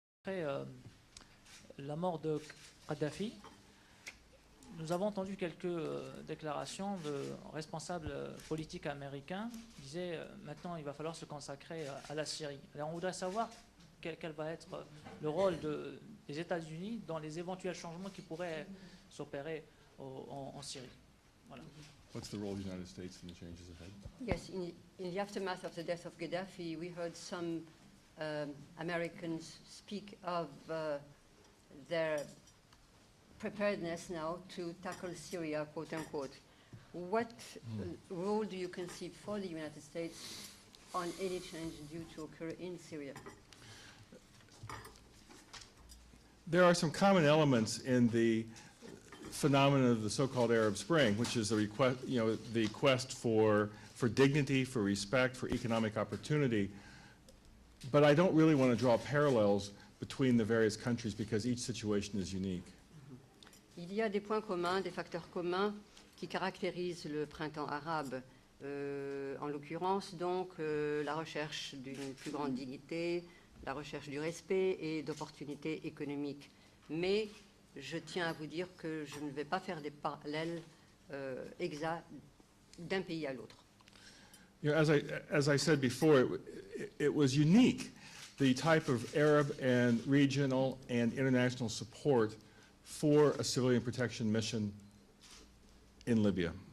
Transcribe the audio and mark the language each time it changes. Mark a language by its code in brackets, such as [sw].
[fr] après la mort de Kadhafi, nous avons entendu quelques déclarations de responsables politiques américains qui disaient maintenant il va falloir se consacrer à la Syrie. Alors on voudrait savoir quel va être le rôle des États-Unis dans les éventuels changements qui pourraient s'opérer en Syrie. Voilà. [en] What's the role of the United States in the changes ahead? Yes, in the aftermath of the death of Gaddafi, we heard some Americans speak of their preparedness now to tackle Syria, quote unquote. What role do you conceive for the United States on any change due to occur in Syria? There are some common elements in the phenomenon of the so-called Arab Spring, which is the quest for dignity, for respect, for economic opportunity. But I don't really want to draw parallels between the various countries because each situation is unique. [fr] Il y a des points communs, des facteurs communs qui caractérisent le printemps arabe. En l'occurrence, donc, la recherche d'une plus grande dignité, la recherche du respect et d'opportunités économiques. Mais je tiens à vous dire que je ne vais pas faire des parallèles exacts d'un pays à l'autre. [en] You know, as I said before, it was unique, the type of Arab and regional and international support for a civilian protection mission in Libya.